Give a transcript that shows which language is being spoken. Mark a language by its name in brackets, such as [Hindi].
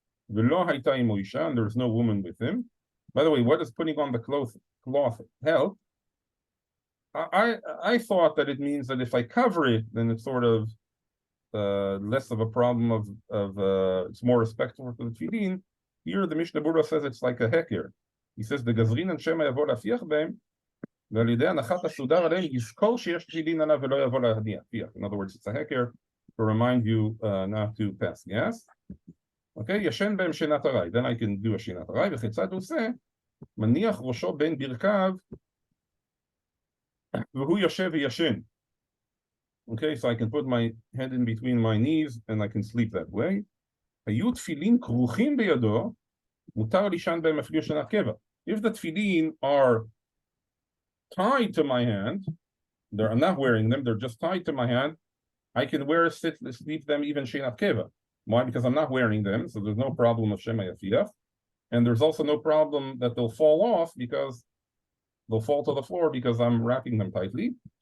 [English] V'lo hayta imo isha, and there's no woman with him. By the way, what does putting on the cloth help? I thought that it means that if I cover it, then it's sort of less of a problem of it's more respectful for the tefillin. Here the Mishnah Berurah says it's like a heker. He says the gazrin and shema yavo lafiach behem [Hebrew] ועל ידי הנחת הסודר עליהם יזכור שיש תפילין עליו ולא יבוא להפיח. [English] In other words, it's a heker to remind you not to pass gas. [Hebrew] Okay, ישן בהם שינת ארעי. [English] Then I can do a שינת ארעי, [Hebrew] וכיצד הוא עושה? מניח ראשו בין ברכיו והוא יושב וישן. [English] Okay, so I can put my head in between my knees and I can sleep that way. [Hebrew] היו תפילין כרוכים בידו, מותר לישן בהם אפילו שנת קבע. [English] If the tefillin are tied to my hand, I'm not wearing them, they're just tied to my hand, I can sleep them even shenat keva. Why? Because I'm not wearing them, so there's no problem of shema yafiach, and there's also no problem that they'll fall off because they'll fall to the floor because I'm wrapping them tightly.